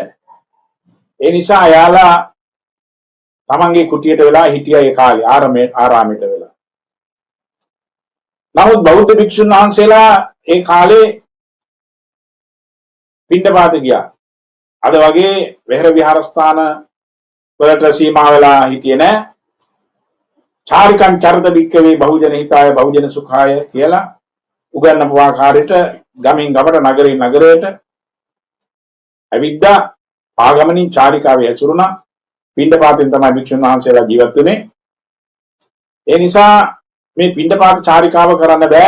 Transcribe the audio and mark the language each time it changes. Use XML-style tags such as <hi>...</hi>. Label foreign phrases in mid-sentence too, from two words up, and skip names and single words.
<si>ඒ නිසා එයාලා තමන්ගේ කුටියට වෙලා හිටියා ඒ කාලේ ආරාමයට වෙලා. නමුත් බෞද්ධ භික්ෂුන් වහන්සේලා ඒ කාලේ පිණ්ඩපාත ගියා. අද වගේ වෙහෙර විහාරස්ථාන වලට සීමා වෙලා හිටියේ නෑ.</si> <pi>චාරිකං චරිත භික්කවේ බහුජන හිතාය බහුජන සුඛාය</pi> <si>කියලා උගන්වපු ආකාරයට ගමින් ගමට නගරින් නගරයට ඇවිද්දා ආගමනින් චාරිකාවේ ඇසුරුණා. පිණ්ඩපාතෙන් තමයි භික්ෂුන් වහන්සේලා ජීවත් වෙන්නේ. ඒ නිසා මේ පිණ්ඩපාත චාරිකාව කරන්න බෑ.</si>